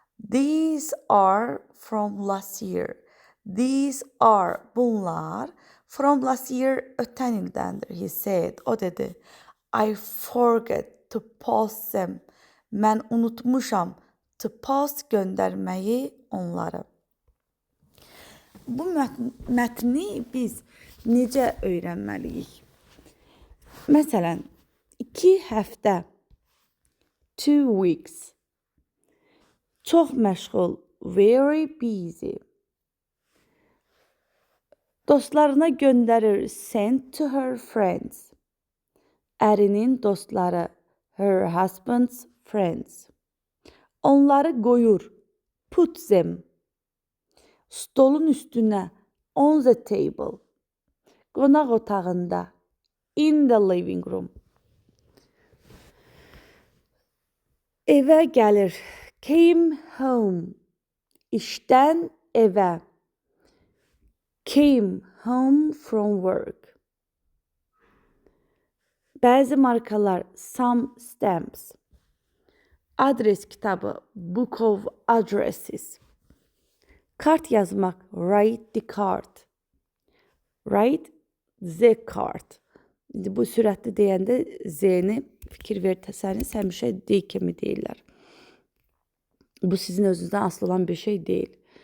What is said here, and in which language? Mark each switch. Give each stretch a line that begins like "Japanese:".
English: These are from last year. These are,
Azerbaijani: bunlar,
English: from last year,
Azerbaijani: ötən ildəndir,
English: he said.
Azerbaijani: O dedi,
English: I forget to post them.
Azerbaijani: Mən unutmuşam
English: to post
Azerbaijani: göndərməyi onları. Bu mətni biz necə öyrənməliyik? Məsələn, 2 həftə,
English: 2 weeks,
Azerbaijani: çox məşğul,
English: very busy.
Azerbaijani: Dostlarına göndərir,
English: send to her friends.
Azerbaijani: Ərinin dostları,
English: her husband's friends.
Azerbaijani: Onları qoyur,
English: put them.
Azerbaijani: Stolun üstünə,
English: on the table.
Azerbaijani: Qonaq otağında,
English: in the living room.
Azerbaijani: Evə gəlir,
English: came home.
Azerbaijani: İşdən evə.
English: Came home from work.
Azerbaijani: Bəzi markalar,
English: some stamps.
Azerbaijani: Adres kitabı,
English: Book of Addresses.
Azerbaijani: Kart yazmaq,
English: write the card. Write the card.
Azerbaijani: İndi bu sürətli deyəndə Z-ni fikir versəniz həmişə D kimi deyirlər. Bu sizin özünüzdən asılı olan bir şey deyil.